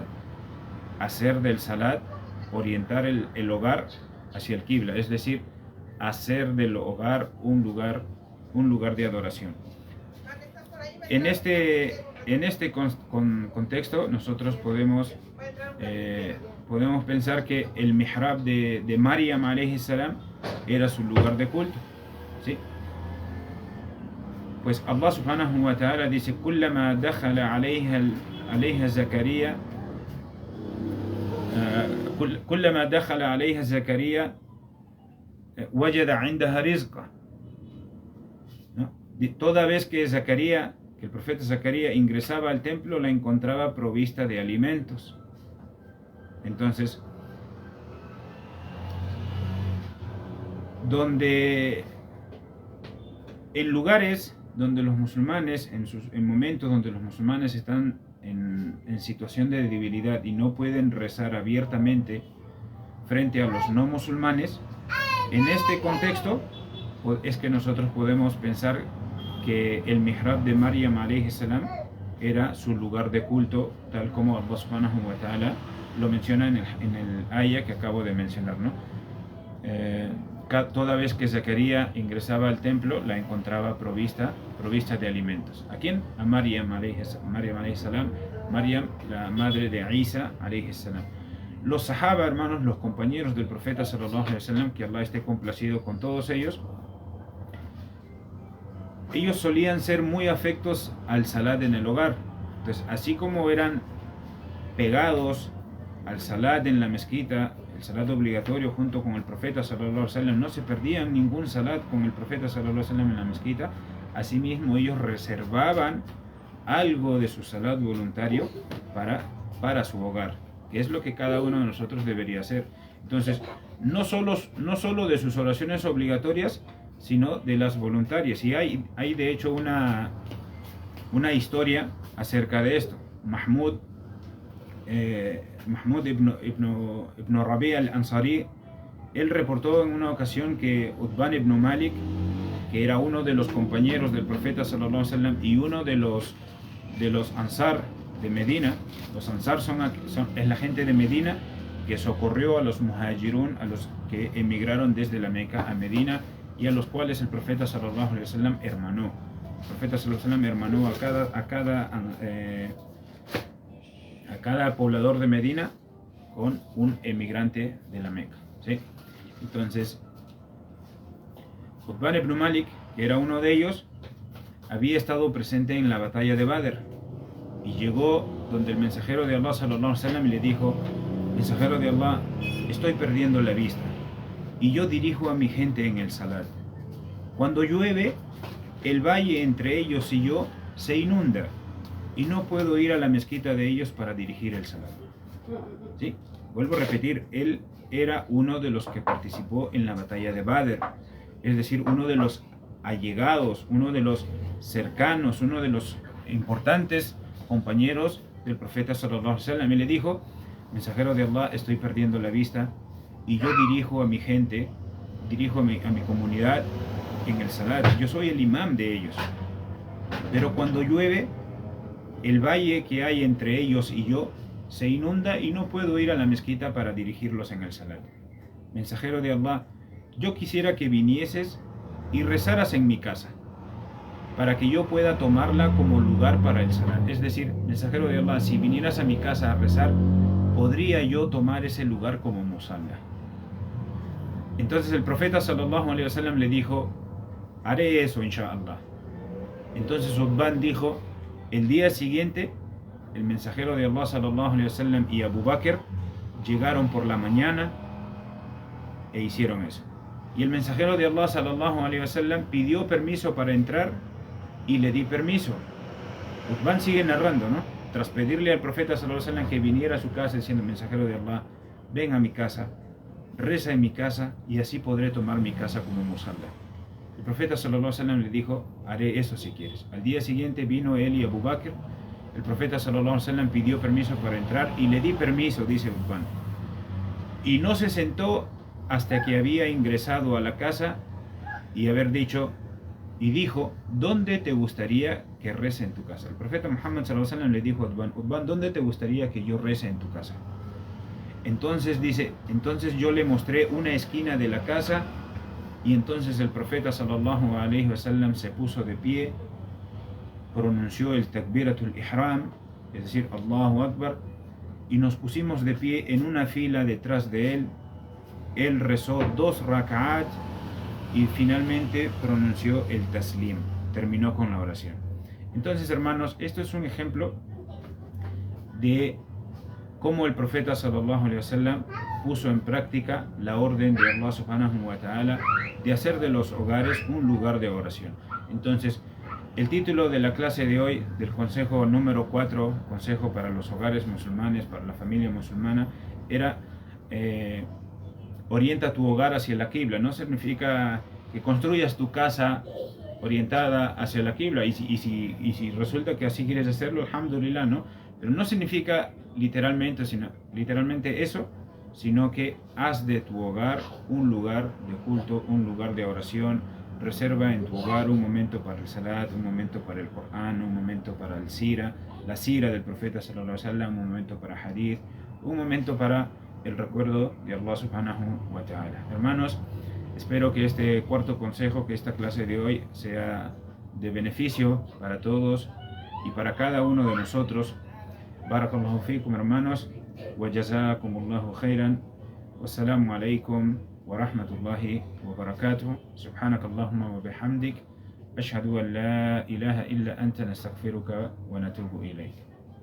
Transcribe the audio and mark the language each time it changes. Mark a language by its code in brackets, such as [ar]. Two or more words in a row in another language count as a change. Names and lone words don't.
[es] Hacer del salat, orientar el hogar hacia el Qibla, es decir, hacer del hogar un lugar de adoración. En este contexto, nosotros podemos pensar que el mihrab de Maryam [ar] عليه السلام [es] era su lugar de culto, ¿sí? [ar] Pues الله سبحانه وتعالى dice: كلما دخل عليها زكريا، كلما دخل عليها زكريا وجد عندها رزقا. [es] Toda vez que el profeta Zacarías ingresaba al templo, la encontraba provista de alimentos. Entonces, en lugares donde los musulmanes, en momentos donde los musulmanes están en situación de debilidad y no pueden rezar abiertamente frente a los no musulmanes, en este contexto es que nosotros podemos pensar que el mihrab de Maryam [ar] عليه السلام [es] era su lugar de culto, tal como Allah [ar] سبحانه وتعالى [es] lo menciona en el ayah que acabo de mencionar, ¿no? Toda vez que Zacarías ingresaba al templo, la encontraba provista de alimentos. ¿A quién? A Maryam [ar] عليه السلام, [es] Maryam, la madre de Isa [ar] عليه السلام. [es] Los sahaba, hermanos, los compañeros del profeta [ar] صلى الله عليه وسلم, [es] que Allah esté complacido con todos ellos solían ser muy afectos al salat en el hogar. Entonces, así como eran pegados al salat en la mezquita, el salat obligatorio junto con el profeta [ar] صلى الله عليه وسلم, [es] no se perdían ningún salat con el profeta [ar] صلى الله عليه وسلم [es] en la mezquita. Asimismo, ellos reservaban algo de su salat voluntario para su hogar, que es lo que cada uno de nosotros debería hacer. Entonces, no solo de sus oraciones obligatorias, sino de las voluntarias. Y hay de hecho una historia acerca de esto. Mahmud ibn Rabi' al-Ansari, él reportó en una ocasión que Utban ibn Malik que era uno de los compañeros del profeta [ar] صلى الله عليه وسلم [es] y uno de los Ansar de Medina. Los Ansar es la gente de Medina que socorrió a los Muhajirun, a los que emigraron desde la Meca a Medina, y a los cuales el profeta [ar] صلى الله عليه وسلم [es] hermanó. El profeta [ar] صلى الله عليه وسلم [es] hermanó a cada poblador de Medina con un emigrante de la Meca, ¿sí? Entonces, Utban ibn Malik, que era uno de ellos, había estado presente en la batalla de Badr y llegó donde el mensajero de Allah [ar] صلى الله عليه وسلم [es] y le dijo: mensajero de Allah, estoy perdiendo la vista y yo dirijo a mi gente en el Salat. Cuando llueve, el valle entre ellos y yo se inunda y no puedo ir a la mezquita de ellos para dirigir el Salat. ¿Sí? Vuelvo a repetir, él era uno de los que participó en la batalla de Badr, es decir, uno de los allegados, uno de los cercanos, uno de los importantes compañeros del profeta [ar] صلى الله عليه وسلم. [es] Y le dijo: mensajero de Allah, estoy perdiendo la vista y yo dirijo a mi gente, dirijo a mi comunidad en el Salat, yo soy el imam de ellos, pero cuando llueve, el valle que hay entre ellos y yo se inunda y no puedo ir a la mezquita para dirigirlos en el Salat. Mensajero de Allah, yo quisiera que vinieses y rezaras en mi casa para que yo pueda tomarla como lugar para el Salat. Es decir, mensajero de Allah, si vinieras a mi casa a rezar, podría yo tomar ese lugar como musalla. Entonces el profeta [ar] صلى الله عليه وسلم [es] le dijo: haré eso, inshallah. Entonces Utban dijo: el día siguiente, el mensajero de Allah [ar] صلى الله عليه وسلم [es] y Abu Bakr llegaron por la mañana e hicieron eso. Y el mensajero de Allah [ar] صلى الله عليه وسلم [es] pidió permiso para entrar y le di permiso. Utban sigue narrando, ¿no? Tras pedirle al profeta [ar] صلى الله عليه وسلم [es] que viniera a su casa diciendo: mensajero de Allah, ven a mi casa, reza en mi casa y así podré tomar mi casa como musalla. El profeta [ar] صلى الله عليه وسلم [es] le dijo: haré eso si quieres. Al día siguiente vino él y Abu Bakr. El profeta [ar] صلى الله عليه وسلم [es] pidió permiso para entrar y le di permiso, dice Utban. Y no se sentó hasta que había ingresado a la casa y haber dicho, y dijo: ¿dónde te gustaría que rece en tu casa? El profeta Muhammad [ar] صلى الله عليه وسلم [es] le dijo a Utban: Utban, ¿dónde te gustaría que yo rece en tu casa? Entonces dice, entonces yo le mostré una esquina de la casa y entonces el profeta [ar] صلى الله عليه وسلم [es] se puso de pie, pronunció el [ar] تكبيرة الإحرام, [es] es decir, [ar] الله أكبر, [es] y nos pusimos de pie en una fila detrás de él. Él rezó 2 rak'at y finalmente pronunció el taslim, terminó con la oración. Entonces, hermanos, esto es un ejemplo de cómo el profeta [ar] صلى الله عليه وسلم [es] puso en práctica la orden de Allah [ar] سبحانه وتعالى [es] de hacer de los hogares un lugar de oración. Entonces, el título de la clase de hoy, del consejo número 4, consejo para los hogares musulmanes, para la familia musulmana, era orienta tu hogar hacia la qibla. No significa que construyas tu casa orientada hacia la qibla y si resulta que así quieres hacerlo, alhamdulillah, ¿no? Pero no significa literalmente eso, sino que haz de tu hogar un lugar de culto, un lugar de oración. Reserva en tu hogar un momento para el salat, un momento para el Corán, un momento para el sira, la sira del profeta [ar] صلى الله عليه وسلم, [es] un momento para hadith, un momento para el recuerdo de Allah [ar] سبحانه وتعالى. [es] Hermanos, espero que este cuarto consejo, que esta clase de hoy sea de beneficio para todos y para cada uno de nosotros. [ar] بارك الله فيكم, hermanos, وجزاكم الله خيرا، والسلام عليكم ورحمة الله وبركاته. سبحانك اللهم وبحمدك، أشهد أن لا إله إلا أنت، نستغفرك ونتوب إليك.